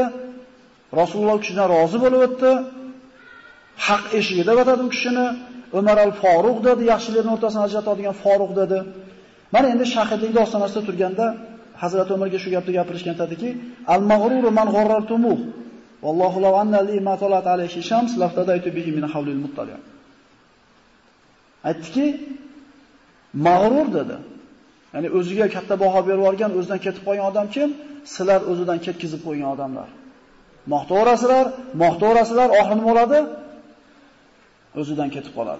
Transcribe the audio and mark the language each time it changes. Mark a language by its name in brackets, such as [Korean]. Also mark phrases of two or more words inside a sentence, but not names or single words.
[Uzbek] Rasululloh kishidan rozi bo'lib o'tdi. Haq eshigida o'tadi u kishini. Umar al-Faruq dedi, yaxshilarning o'rtasini ajratadigan Faruq dedi. Mana endi shahidlikda ostonasida turganda Hazrat Umarga shu gapni gapirishgan aytadiki, [Arabic] "المغرور من غررتموه. والله لو أن لي ما طلعت عليه الشمس لافتديت به من هول المطلع." [Uzbek] Aytdiki, mag'rur dedi. Ya'ni o'ziga katta baho berib olgan, o'zidan ketib qolgan odam kim? Sizlar o'zidan ketkizib qo'ygan odamlar. Maqtavrasizlar, oxiri nima bo'ladi? O'zidan ketib qoladi.